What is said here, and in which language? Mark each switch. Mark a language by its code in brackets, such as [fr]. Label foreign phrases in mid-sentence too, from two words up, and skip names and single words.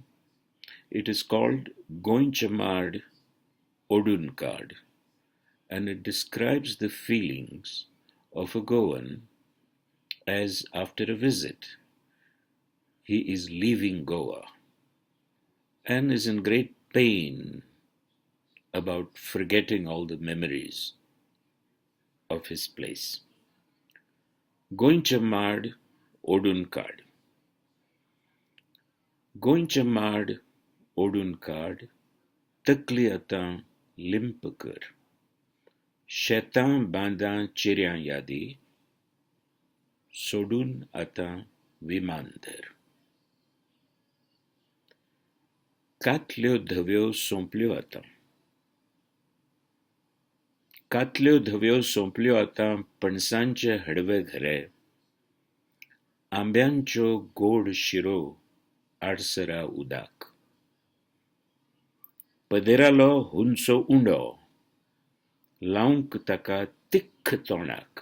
[en] It is called Goinchamad Odunkad, and it describes the feelings of a Goan as after a visit he is leaving Goa and is in great pain about forgetting all the memories of his place. Goinchamad Odunkad. [kok] Goinchamad Odunkad, takli atan limpakar. Shetan bandan chiryan yadi, sodun atan vimander. Katlyo dhavyo somplyo atan. Katlyo dhavyo somplyo atan पणसांचे हडवे घरे. आंब्यांचो गोड शिरो आडसरा उदाक. पदेरालो हुंचो उंडो, लावंक ताका तिख्ख तोंडाक.